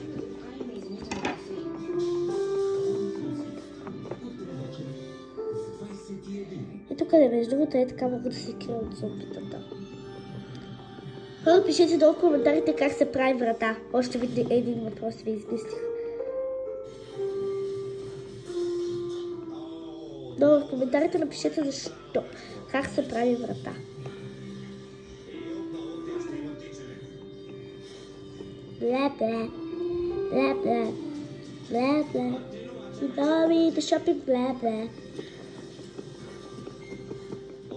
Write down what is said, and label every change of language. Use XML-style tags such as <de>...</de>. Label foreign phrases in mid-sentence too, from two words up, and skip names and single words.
<bg>Ето къде, между другото, е така мога да се крия от зомбитата. Хора, пишете долу в коментарите как се прави врата. Още един въпрос ви измислих. Долу в коментарите напишете защо. Как се прави врата. Blah blah, blah blah, blah blah.</bg> <en>You know me, the shopping blah blah.</en>